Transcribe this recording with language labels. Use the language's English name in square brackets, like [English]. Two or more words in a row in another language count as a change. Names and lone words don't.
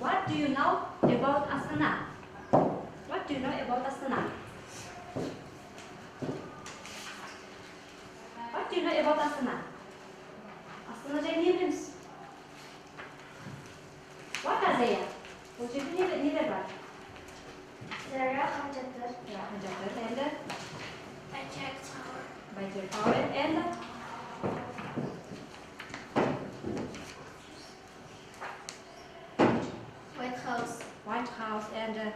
[English] do you know about Astana? What do you know about Astana? What do you know about Astana? [Kazakh] Astana жайында не білеміз? [English] What are they? [Kazakh] Бұл жерде нелер бар? [English] There are Hamjatlar. Ханжақтар and Bajak Tower. Bajir Tower and White House. White House and